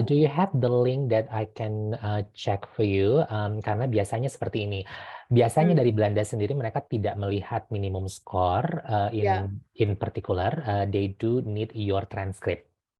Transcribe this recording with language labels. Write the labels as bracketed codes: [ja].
[en] Do you have the link that I can check for you? [id] Karena biasanya seperti ini. Biasanya dari Belanda sendiri mereka tidak melihat [en] minimum score in particular. They do need your transcript.